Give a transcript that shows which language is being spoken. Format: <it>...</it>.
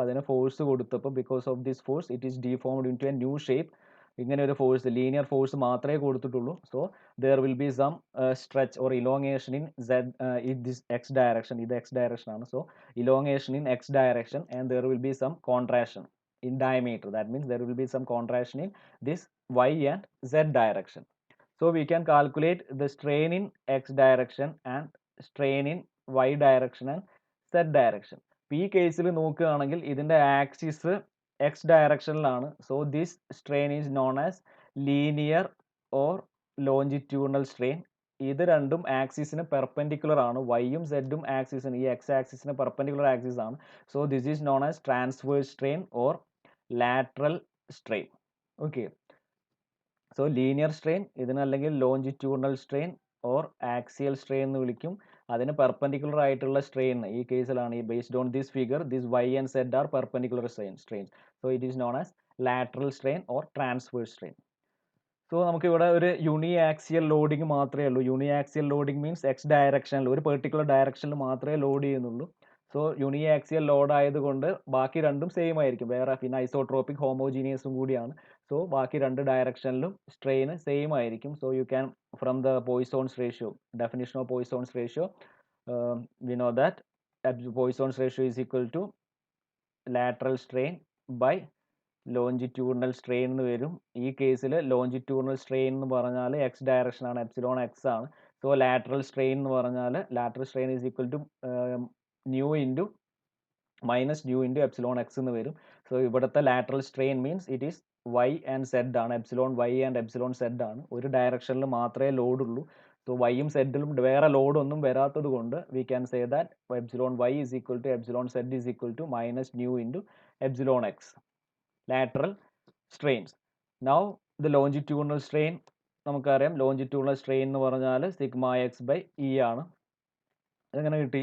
<ml>അതിന് ഫോഴ്സ് കൊടുത്തപ്പോൾ</ml> <en>Because of this force it is deformed into a new shape.</en> <ml>ഇങ്ങനെ ഒരു force, linear force മാത്രമേ കൊടുത്തിട്ടുള്ളൂ.</ml> <en>So there will be some stretch or elongation in this x direction.</en> <ml>ഇത് X direction ആണ്.</ml> <en>So elongation in x direction and there will be some contraction in diameter. That means there will be some contraction in this y and z direction. So we can calculate the strain in x direction and strain in y direction and z direction.</en> <ml>ഈ കേസിൽ നോക്കുകയാണെങ്കിൽ ഇതിൻ്റെ axis X ഡയറക്ഷനിലാണ്.</ml> <en>So this strain is known as linear or longitudinal strain.</en> <ml>ഇത് രണ്ടും ആക്സിസിന് perpendicular ആണ്. വൈയും സെഡും ആക്സിസിന്, ഈ X ആക്സിസിന് perpendicular axis ആണ്.</ml> <en>So this is known as transverse strain or lateral strain. Okay, so linear strain</en> <ml>ഇതിന് അല്ലെങ്കിൽ</ml> <en>longitudinal strain or axial strain</en> <ml>എന്ന് വിളിക്കും. അതിന് പെർപെൻഡിക്കുലർ ആയിട്ടുള്ള സ്ട്രെയിൻ ഈ കേസിലാണ് ഈ</ml> <en>Based on this figure this y and z are perpendicular strains. So it is known as lateral strain or transverse strain.</en> <ml>So നമുക്കിവിടെ ഒരു യൂണിയാക്സിയൽ ലോഡിങ് മാത്രമേ ഉള്ളൂ. യൂണിയാക്സിയൽ ലോഡിങ് മീൻസ് എക്സ് ഡയറക്ഷനിൽ ഒരു പെർട്ടിക്കുലർ ഡയറക്ഷനിൽ മാത്രമേ ലോഡ് ചെയ്യുന്നുള്ളൂ. സോ യൂണിയാക്സിയൽ ലോഡ് ആയതുകൊണ്ട് ബാക്കി രണ്ടും സെയിം ആയിരിക്കും. വേറെ പിന്നെ ഐസോട്രോപിക് ഹോമോജീനിയസും കൂടിയാണ്. സോ ബാക്കി രണ്ട് ഡയറക്ഷനിലും സ്ട്രെയിൻ സെയിം ആയിരിക്കും.</ml> <en>So you can from the Poisson's ratio, definition of Poisson's ratio, we know that Poisson's ratio is equal to lateral strain by longitudinal strain എന്ന് വരും.</en> <ml>ഈ കേസിൽ ലോഞ്ചിറ്റ്യൂഡിനൽ സ്ട്രെയിൻ എന്ന് പറഞ്ഞാൽ എക്സ് ഡയറക്ഷൻ ആണ്, എപ്സിലോൺ എക്സ് ആണ്.</ml> <en>so lateral strain</en> <ml>എന്ന് പറഞ്ഞാൽ</ml> <en>Lateral strain is equal to nu into minus nu into epsilon x എന്ന് വരും. So ഇവിടുത്തെ lateral strain means it is y and z ആണ്.</en> <ml>Epsilon Y and epsilon Z ആണ്. ഒരു ഡയറക്ഷനിൽ മാത്രമേ ലോഡ് ഉള്ളൂ.</ml> <en>so</en> <ml>വൈയും സെഡിലും വേറെ ലോഡൊന്നും വരാത്തത് കൊണ്ട്</ml> <en>We can say that epsilon y is equal to epsilon z is equal to minus nu into epsilon x. lateral strains. Now the longitudinal strain നമുക്കറിയാം.</en> <ml>Longitudinal strain എന്ന് പറഞ്ഞാൽ സിഗ്മ എക്സ് ബൈ ഇ ആണ്. അതെങ്ങനെ കിട്ടി?</ml>